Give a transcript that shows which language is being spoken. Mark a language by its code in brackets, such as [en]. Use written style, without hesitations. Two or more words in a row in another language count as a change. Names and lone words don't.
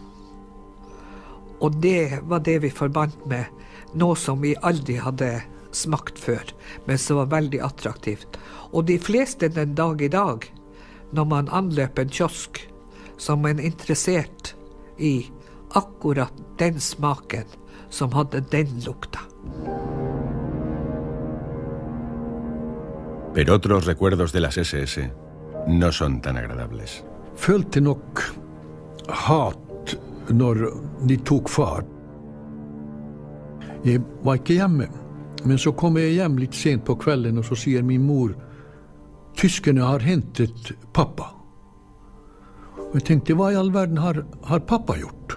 [no] Og det var det vi forbandt med noe som vi aldri hadde smakt før, men som var veldig attraktivt. Og de fleste den dag i dag, når man anløper en kiosk, som er interessert i akkurat den smaken som hadde den lukta. [es] Pero otros recuerdos de las SS no son tan agradables. [no] Følte nok hat når de tok far. Jeg var ikke hjemme, men så kom jeg hjem litt sent på kvelden, og så sier min mor, tyskerne har hentet pappa. Og jeg tenkte, hva i all verden har pappa gjort?